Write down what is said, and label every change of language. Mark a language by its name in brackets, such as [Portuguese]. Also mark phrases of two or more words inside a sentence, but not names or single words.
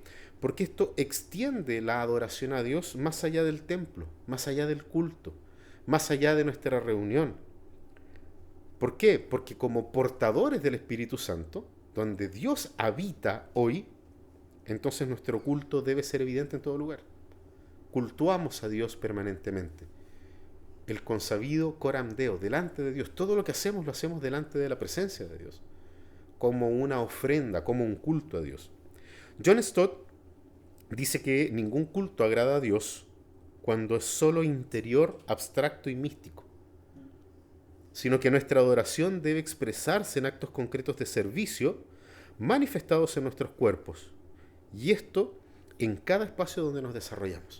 [Spanish] Porque esto extiende la adoración a Dios más allá del templo, más allá del culto, más allá de nuestra reunión. ¿Por qué? Porque como portadores del Espíritu Santo, donde Dios habita hoy, entonces nuestro culto debe ser evidente en todo lugar. Cultuamos a Dios permanentemente. El consabido [Latin] coram Deo, [Spanish] delante de Dios. Todo lo que hacemos lo hacemos delante de la presencia de Dios, como una ofrenda, como un culto a Dios. John Stott dice que ningún culto agrada a Dios cuando es solo interior, abstracto y místico, sino que nuestra adoración debe expresarse en actos concretos de servicio manifestados en nuestros cuerpos, y esto en cada espacio donde nos desarrollamos.